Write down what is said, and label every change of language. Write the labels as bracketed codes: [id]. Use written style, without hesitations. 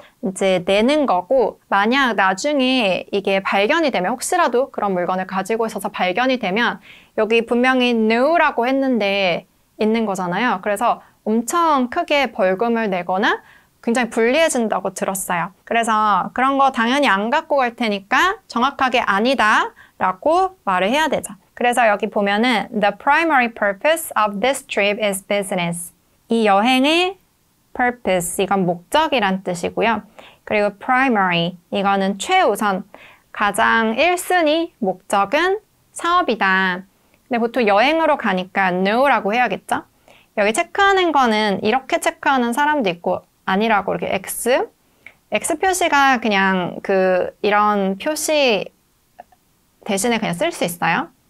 [ko] 이제 내는 거고, 만약 나중에 이게 발견이 되면, 혹시라도 그런 물건을 가지고 있어서 발견이 되면 여기 분명히 no라고 했는데 있는 거잖아요. 그래서 엄청 크게 벌금을 내거나 굉장히 불리해진다고 들었어요. 그래서 그런 거 당연히 안 갖고 갈 테니까 정확하게 아니다 라고 말을 해야 되죠. 그래서 여기 보면은 [en] The primary purpose of this trip is business. [ko] 이 여행의 purpose, 이건 목적이란 뜻이고요. 그리고 primary, 이거는 최우선, 가장 1순위 목적은 사업이다. 근데 보통 여행으로 가니까 no라고 해야겠죠? 여기 체크하는 거는 이렇게 체크하는 사람도 있고 아니라고 이렇게 X 표시가 그냥 이런 표시 대신에 그냥 쓸 수 있어요.